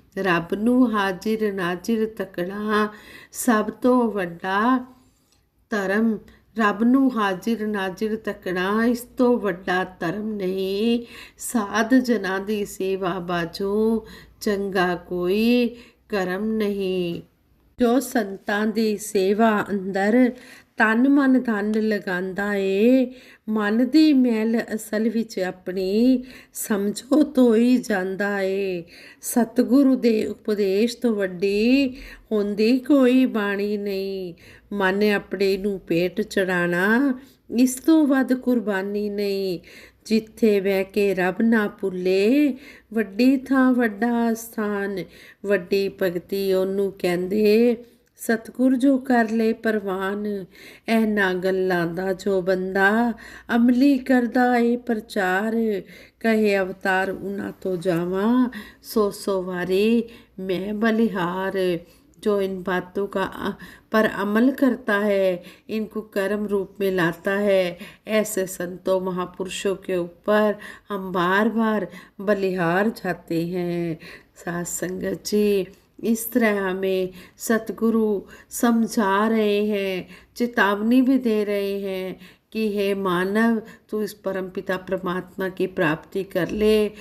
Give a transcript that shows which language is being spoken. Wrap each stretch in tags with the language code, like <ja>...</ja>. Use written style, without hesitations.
<pa>रब नू हाजिर नाजिर तकना सब तो वड्डा धर्म। रब नू हाजिर नाजिर तकना इस तो वड्डा धर्म नहीं। साध जना दी सेवा बाजो चंगा कोई करम नहीं। जो संतां दी सेवा अंदर तन मन धन लगांदा ਏ ਮਨ ਦੀ ਮੈਲ ਅਸਲ ਵਿੱਚ ਆਪਣੀ ਸਮਝੋ ਧੋਈ ਜਾਂਦਾ ਏ। ਸਤਿਗੁਰੂ ਦੇ ਉਪਦੇਸ਼ ਤੋਂ ਵੱਡੀ ਹੁੰਦੀ ਕੋਈ ਬਾਣੀ ਨਹੀਂ। ਮਨ ਆਪਣੇ ਨੂੰ ਪੇਟ ਚੜਾਣਾ ਇਸ ਤੋਂ ਵੱਧ ਕੁਰਬਾਨੀ ਨਹੀਂ। ਜਿੱਥੇ ਬਹਿ ਕੇ ਰੱਬ ਨਾ ਭੁੱਲੇ ਵੱਡੀ ਥਾਂ ਵੱਡਾ ਸਥਾਨ। ਵੱਡੀ ਭਗਤੀ ਉਹਨੂੰ ਕਹਿੰਦੇ ਸਤਿਗੁਰ ਜੋ ਕਰ ਲੈ ਪ੍ਰਵਾਨ। ਇਹਨਾਂ ਗੱਲਾਂ ਦਾ ਜੋ ਬੰਦਾ ਅਮਲੀ ਕਰਦਾ ਏ ਪ੍ਰਚਾਰ। ਕਹੇ ਅਵਤਾਰ ਉਹਨਾਂ ਤੋਂ ਜਾਵਾਂ ਸੋ ਵਾਰੀ</pa> <hi>मैं बलिहार। जो इन बातों का पर अमल करता है इनको कर्म रूप में लाता है ऐसे संतों महापुरुषों के ऊपर हम बार बार बलिहार जाते हैं। साथ संगत जी इस तरह हमें सतगुरु समझा रहे हैं, चेतावनी भी दे रहे हैं कि हे मानव तू इस परमपिता परमात्मा की प्राप्ति कर ले।</hi>